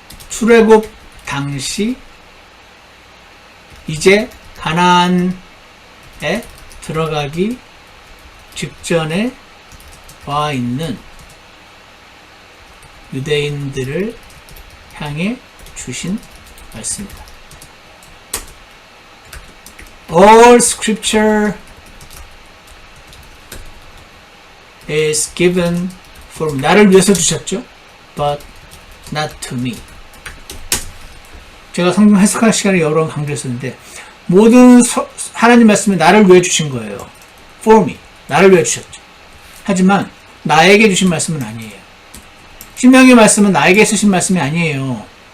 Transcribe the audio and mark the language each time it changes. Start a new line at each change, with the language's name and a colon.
Korean: 출애굽 당시 이제 가나안에 들어가기 직전에 와 있는 유대인들을 향해 주신 말씀입니다.
English: All scripture is given for me.
Korean: 나를 위해서 주셨죠?
English: But not to me.
Korean: 제가 성경 해석하는 시간에 여러 번 강조했었는데, 모든 하나님 말씀은 나를 위해 주신 거예요.
English: For me.
Korean: 나를 위해 주셨죠. 하지만 나에게 주신 말씀은 아니에요. 신명기 말씀은 나에게 쓰신 말씀이 아니에요.